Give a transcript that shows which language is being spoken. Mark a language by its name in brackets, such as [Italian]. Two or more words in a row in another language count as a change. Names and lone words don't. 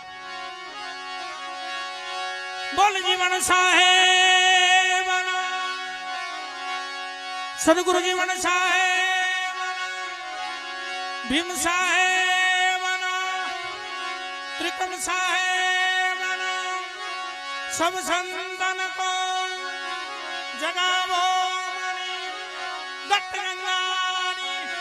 [Gujarati] બોલ જીવન સાહેબ, સદગુરુ જીવન સાહેબ, ભીમ સાહેબ, ત્રિકમ સાહેબ, [Hindi] सब संतन को जगावो दत्त गंगानी.